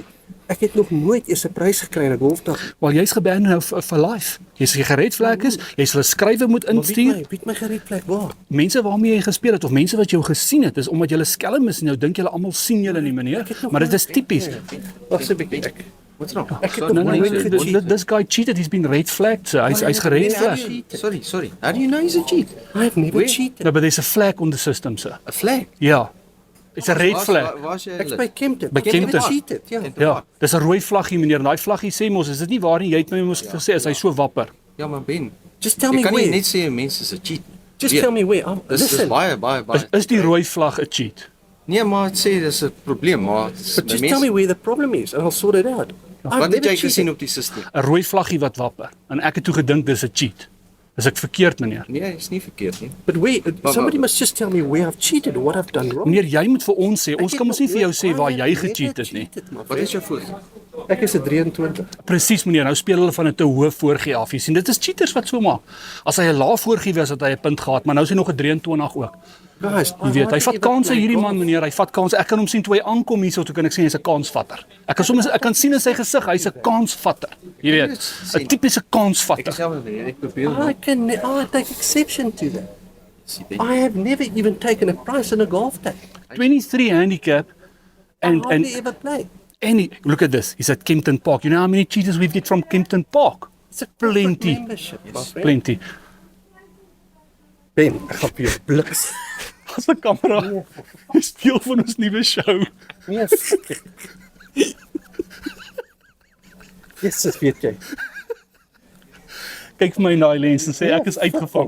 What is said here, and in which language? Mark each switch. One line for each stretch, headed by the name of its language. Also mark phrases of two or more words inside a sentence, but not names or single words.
Afrikaans: Ek het nog nooit eens 'n prys gekry in 'n golfdag. Wel, jy's geban nou vir life. Jy's gered vlek is, jy sal 'n skrywe moet instuur. Weet my gered vlek waar? Mense waarmee jy gespeel het of mense wat jou gesien het, is omdat jy skelm is en nou dink julle almal sien julle nie, meneer. Maar dit is tipies. Wag so 'n bietjie.
English: What's wrong?
Afrikaans: Ek het
English: No,
Afrikaans: nog
English: no,
Afrikaans: nooit
English: no,
Afrikaans: gecheat.
English: this guy cheated. He's been red flagged. So
Afrikaans: hy's gered flag.
English: Sorry. How do you know he's a cheat? I've never Where? cheated. No, but there's a flag on the system, sir. A flag? Ja. It's a red flag.
Afrikaans: Waar's jy? Ek's by Kempton. By Kempton.
English: Cheated, ja.
Afrikaans: Ja, dis 'n rooi vlaggie, meneer. Daai vlaggie sê mos, is dit nie waar nie? Jy het my mos gesê as hy so wapper. Ja, maar Ben.
English: Just tell
Afrikaans: Jy
English: me
Afrikaans: kan nie
English: where.
Afrikaans: net sê 'n mens is 'n cheat.
English: Just
Afrikaans: Ja.
English: tell me where.
Afrikaans: Dis
English: Listen.
Afrikaans: baie. Is die rooi vlag 'n cheat? Nee, maar dit sê dis 'n probleem, maar
English: But just tell me where the problem is and I'll sort it out. I've
Afrikaans: wat het
English: never
Afrikaans: jy gesien
English: cheated.
Afrikaans: op die stelsel? 'n Rooi vlaggie wat wapper. En ek het toe gedink dis 'n cheat. Is ek verkeerd, meneer? Nee, is nie verkeerd nie.
English: But where? Somebody
Afrikaans: maar-
English: must just tell me where I've cheated or what I've done wrong.
Afrikaans: Meneer, jy moet vir ons sê. Ons Ek kan het mos nie nog vir jou nooit- sê waar
English: I
Afrikaans: jy
English: have never
Afrikaans: gecheat het nie.
English: cheated, my
Afrikaans: Wat
English: friend.
Afrikaans: is jou voet? Ek is 'n 23. Presies meneer, nou speel hulle van 'n te hoë voorgee af. Jy sien, dit is cheaters wat so maak. As hy 'n lae voorgee was, het hy 'n punt gehad, maar nou is hy nog 'n 23 ook.
English: Guys,
Afrikaans: Jy weet, hy vat kansse hierdie man meneer, hy vat kansse. Ek kan hom sien toe hy aankom hierso, toe kan ek sien hy's 'n kansvatter. Ek kan sien in sy gesig, hy's 'n kansvatter. Jy weet, 'n tipiese kansvatter. Ek probeer
English: I take exception to that. I have never even taken a prize in a golf day. 23 handicap and Hardly ever play. look at this. He's at Kempton Park. You know how many cheaters we get from Kempton Park? It's a Plenty. membership, my friend. Plenty.
Afrikaans: Ben, ek gaan vir jou bliks. As 'n kamera. Dis deel van ons nuwe show. Yes. Jesus, weet jy. Kyk vir my in daai lens en sê ek is uitgevang.